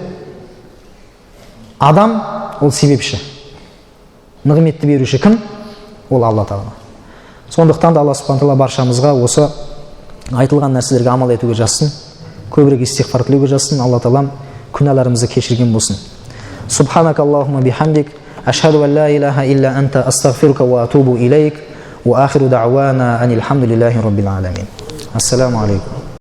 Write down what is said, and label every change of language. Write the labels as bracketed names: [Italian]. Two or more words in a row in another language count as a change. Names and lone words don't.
[Kazakh] Адам ол себепші. Нығметті беруші кім? Ол Алла Тағала. Сондықтан да Алла [Arabic] سبحانه تعالى [Kazakh] баршамызға осы айтылған нәрселерге амал етуге жазсын, көбірек истиғфар тілеуге жазсын. Алла Тағалам күнәларымызды кешірген болсын. [Arabic] سبحانك اللهم وبحمدك أشهد أن لا إله إلا أنت أستغفرك وأتوب إليك وآخر دعوانا أن الحمد لله رب العالمين. السلام عليكم.